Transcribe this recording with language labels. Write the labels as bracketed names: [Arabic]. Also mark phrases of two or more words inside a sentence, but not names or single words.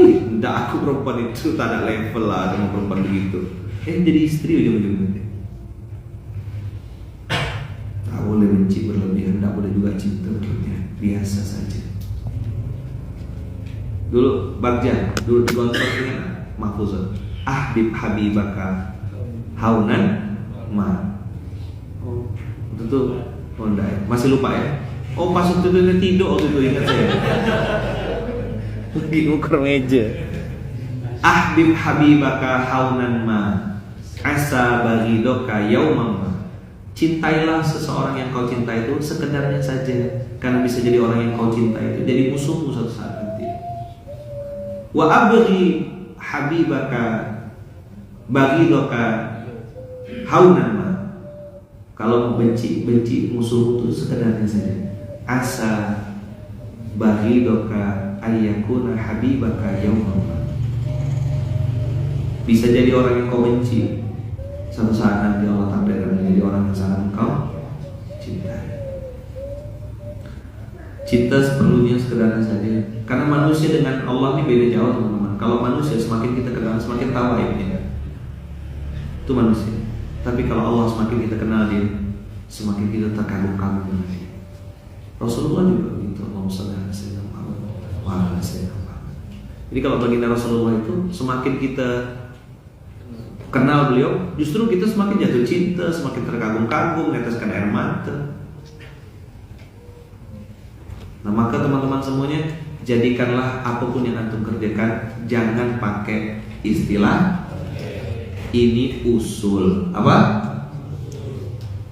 [Indonesian] Tidak, aku perempuan itu tak ada level lah sama perempuan begitu. Jadi istri ujung-ujungnya. Tak boleh benci berlebihan, tak boleh juga cinta berlebihan. Biasa saja. Dulu Bagja, dulu di Gontor ini Mahfuzat. [Arabic] أحبب حبيبك هونا ما. [Indonesian] Oh, itu enggak, masih lupa ya? Oh, pas itu tidur waktu itu ingat saya. Lagi ngukur meja. [Arabic] أحبب حبيبك هونا ما. عسى بغيضك يوما ما. [Indonesian] Cintailah seseorang yang kau cintai itu sekedarnya saja, karena bisa jadi orang yang kau cintai itu jadi musuhmu suatu saat nanti. [Arabic] وأبغض حبيبك بغيضك هونا ما. [Indonesian] Kalau benci musuhmu itu sekedarnya saja. [Arabic] عسى بغيضك أن يكون حبيبك يوما ما. [Indonesian] Bisa jadi orang yang kau benci, suatu saat nanti Allah takdirkan menjadi orang yang sangat engkau cintai. Cinta seperlunya sekedarnya saja. Karena manusia dengan Allah ini beda jauh teman-teman. Kalau manusia semakin kita kenal semakin tahu aibnya. Itu manusia. Tapi kalau Allah semakin kita kenal dia, semakin kita terkagum-kagum dengan dia. Rasulullah juga begitu. [Arabic] اللهم صل على سيدنا محمد وعلى سيدنا محمد. [Indonesian] Jadi kalau baginda Rasulullah itu semakin kita kenal beliau, justru kita semakin jatuh cinta, semakin terkagum-kagum, meneteskan air mata. Nah maka teman-teman semuanya, jadikanlah apapun yang antum kerjakan, jangan pakai istilah ini usul apa?